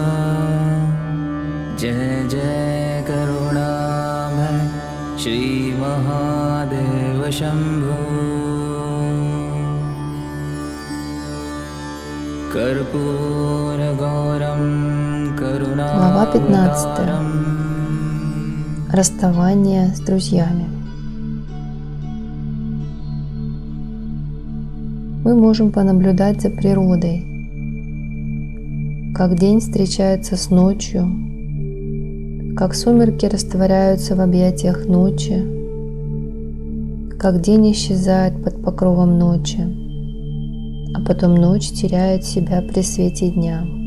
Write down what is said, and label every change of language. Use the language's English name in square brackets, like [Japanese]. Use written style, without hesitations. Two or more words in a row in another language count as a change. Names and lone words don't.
[Sanskrit] जय जय करुणामय श्रीमहादेव शम्भो कर्पूरगौरं [Russian] Глава 15. [Sanskrit] करुणावतारम् [Russian] Расставание с друзьями. Мы можем понаблюдать за природой, как день встречается с ночью, как сумерки растворяются в объятиях ночи, как день исчезает под покровом ночи, а потом ночь теряет себя при свете дня.